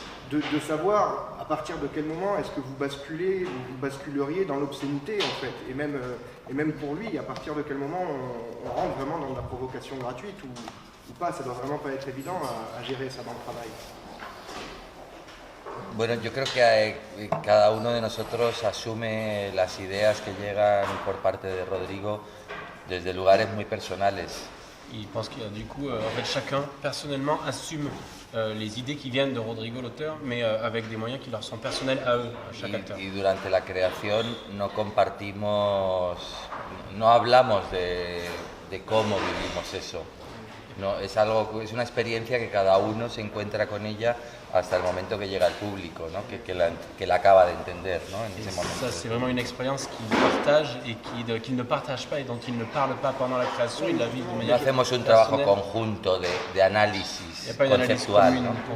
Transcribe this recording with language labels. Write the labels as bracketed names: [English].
[French] De savoir à partir de quel moment est-ce que vous basculeriez dans l'obscénité en fait, et même pour lui, à partir de quel moment on rentre vraiment dans de la provocation gratuite ou pas, ça doit vraiment pas être évident à gérer ça dans le travail. [Spanish] Bueno, yo creo que cada uno de nosotros asume las ideas que llegan por parte de Rodrigo desde lugares muy personales. [French] Il pense qu'il y a du coup, en fait, chacun personnellement assume les idées qui viennent de Rodrigo l'auteur, mais avec des moyens qui leur sont personnels à eux, à chaque acteur. [Spanish] Y durante la creación no compartimos, no hablamos de cómo vivimos eso. No, es una experiencia que cada uno se encuentra con ella hasta el momento que llega al público, ¿no? que la acaba de entender, ¿no? En ese momento. [French] Ça, c'est vraiment une expérience qu'il partage et qu'il ne partage pas et dont il ne parle pas pendant la création. Il la vit de manière. [Spanish] No hacemos un trabajo conjunto de análisis conceptual, ¿no?